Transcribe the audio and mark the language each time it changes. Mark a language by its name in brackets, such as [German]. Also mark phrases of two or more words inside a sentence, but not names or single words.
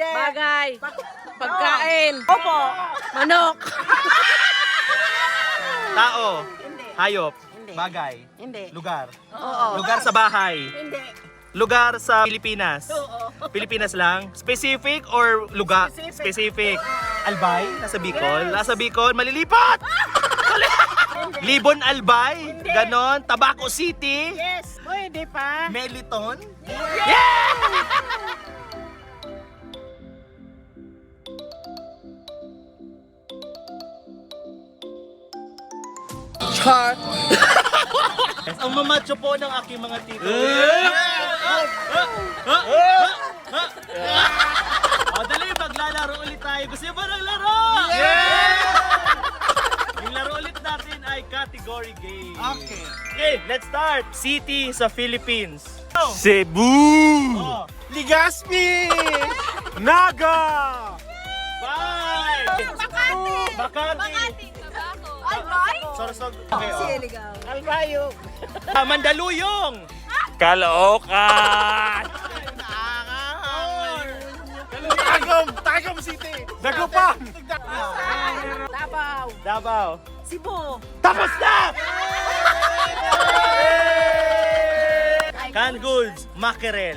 [Filipino] Bagay. Pagkain. Opo. Manok. Tao, hayop, bagay, Hindi. lugar. Oo. Lugar sa bahay. Hindi. Lugar sa Pilipinas. Pilipinas lang. [English] Specific or [Filipino] lugar? [English] Specific. [Filipino] Albay? Nasa Bicol? Nasa Bicol? Malilipat! Libon Albay? Ganon? Tabaco City? [English] Yes. [Filipino] Pwede pa. Meliton? Char! Ang mamacho po ng aking mga tito. O, dali, maglalaro ulit tayo. Gusto niyo ba ng laro? Yung laro ulit natin ay category game. Okay. [English] Okay, let's start. [Filipino] City sa Philippines. Cebu, Oh, Legazpi! Naga, 5. Makati. Albay? Sorsog. Okay, oh. Albayo. Mandaluyong. Caloocan! Tagum City! Dagupan, Davao. Davao. Cebu. Tapos na! [English] Canned goods, mackerel.